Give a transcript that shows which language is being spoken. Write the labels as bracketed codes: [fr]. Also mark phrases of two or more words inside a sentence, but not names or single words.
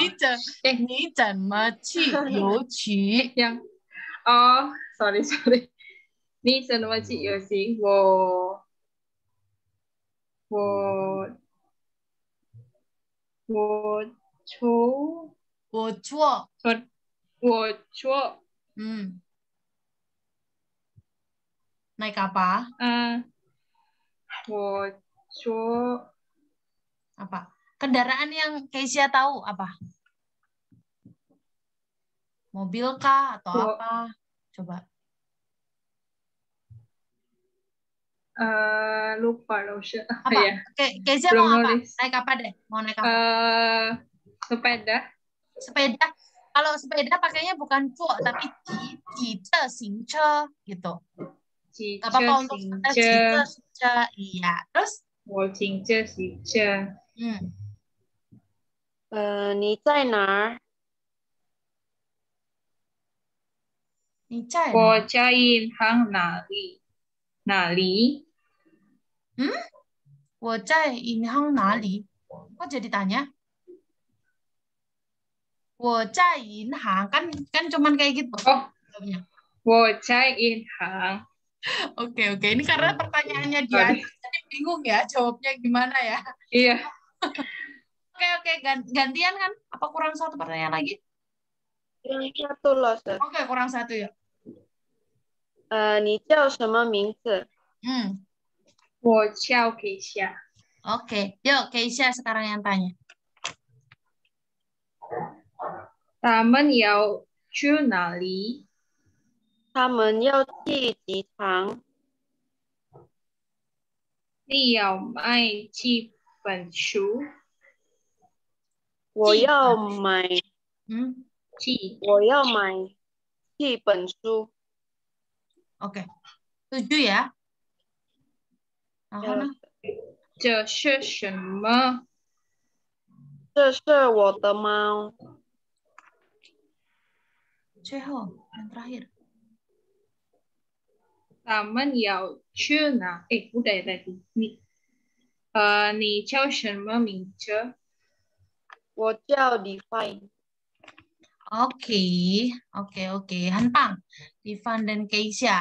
[zh] 你怎么去邮局？ sorry. 你怎么去邮局？我错。 [id] Naik apa? Apa? Kendaraan yang Keisha tahu apa? Mobil kah atau apa? Coba. Lupa Rosha. Apa? Keisha mau apa? Naik apa deh? Mau naik apa? Sepeda. Kalau sepeda pakainya bukan cuok tapi [zh] 自行车 [id] gitu. Gak apa-apa untuk [zh] 自行车. [id] Iya. Terus? [zh] 我停着行车。你在哪儿？我在银行哪里？哪里？我在银行哪里？ [id] Kok jadi tanya? [zh] 我在银行 [id] kan cuman kayak gitu. [zh] 我在银行。 [id] Oke. Ini karena pertanyaannya dia jadi bingung ya jawabnya gimana ya. Iya. Oke. Gantian kan? Apa kurang satu pertanyaan lagi? Kurang satu loh. Oke, kurang satu ya. [zh] 你叫什么名字？我叫 Keisha。 [id] Oke, yuk Keisha sekarang yang tanya. [zh] 他们要去哪里？他们要去机场。你要买几本书？我要买几本书。 [id] Oke. 7 ya. [zh] 然后呢？这是什么？这是我的猫。 [id] 最后 yang terakhir. [zh] 他们要去哪？不对，你叫什么名字？我叫 Divine。 [id] Oke. Hanpang, Divan dan Keisha.